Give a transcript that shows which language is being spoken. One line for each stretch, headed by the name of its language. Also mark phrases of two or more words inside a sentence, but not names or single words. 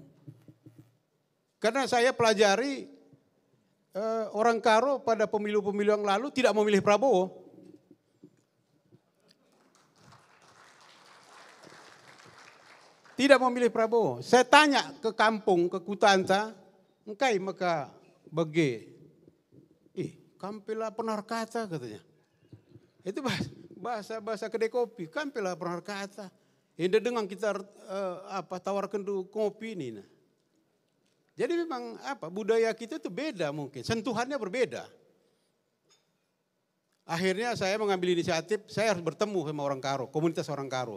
Indonesian: Karena saya pelajari orang Karo pada pemilu-pemilu yang lalu tidak memilih Prabowo. Tidak memilih Prabowo. Saya tanya ke kampung, ke Kutanta,
Batak Karo: engkai maka bagi, kampila penar kata
Indonesian: katanya. Itu bahasa kedai kopi,
Batak Karo: kampila penar kata.
Indonesian: Ini dengan kita tawarkan dulu kopi ini. Nah. Jadi memang budaya kita itu beda mungkin, sentuhannya berbeda. Akhirnya saya mengambil inisiatif, saya harus bertemu sama orang Karo, komunitas orang Karo.